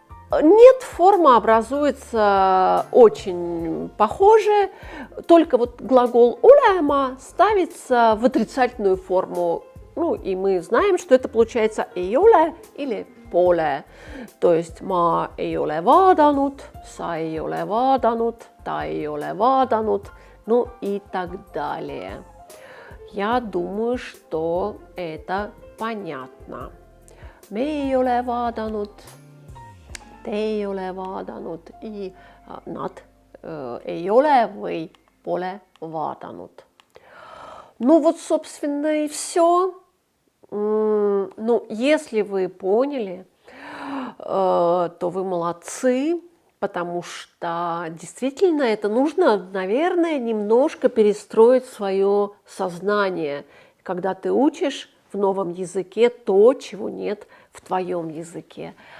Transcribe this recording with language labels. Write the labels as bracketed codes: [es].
[ru] Нет, форма образуется очень похоже, только вот глагол olema ставится в отрицательную форму. Ну и мы знаем, что это получается ei ole или [et] pole. [ru] То есть [et] ma ei ole vaadanud, sa ei ole vaadanud, ta ei ole vaadanud, ну и так далее. [ru] Я думаю, что это понятно. [et] Me ei ole vaadanud, te ei ole vaadanud и nad ei ole või pole vaadanud. [ru] Ну вот, собственно, и все. Ну, если вы поняли, то вы молодцы, потому что действительно это нужно, наверное, немножко перестроить свое сознание, когда ты учишь в новом языке то, чего нет в твоем языке.